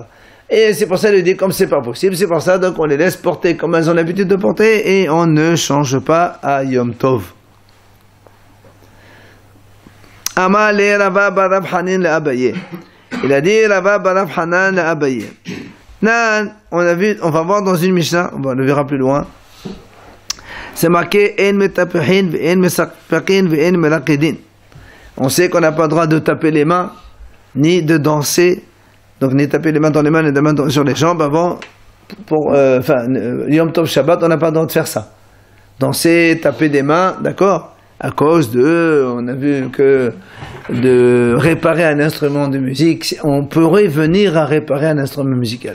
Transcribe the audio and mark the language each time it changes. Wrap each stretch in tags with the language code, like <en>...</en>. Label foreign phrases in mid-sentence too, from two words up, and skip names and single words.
<fr>Et c'est pour ça qu'il dit comme c'est pas possible, c'est pour ça donc on les laisse porter comme elles ont l'habitude de porter et on ne change pas à Yom Tov.</fr> <he>אמר ליה רבא בר רב חנן לאביי.</he> <fr>Il a dit Rava bar Rav Hanan le Abaye. Nan, on va voir dans une Mishnah, on le verra plus loin. C'est marqué</fr> <he>אין מטפחין ואין מספקין ואין מרקדין.</he> <fr>On sait qu'on n'a pas le droit de taper les mains ni de danser. Donc, ni taper les mains dans les mains, ni les mains sur les jambes avant, Yom Tov Shabbat, on n'a pas le droit de faire ça. Danser, taper des mains, d'accord? À cause on a vu que de réparer un instrument de musique, on pourrait venir à réparer un instrument musical.</fr>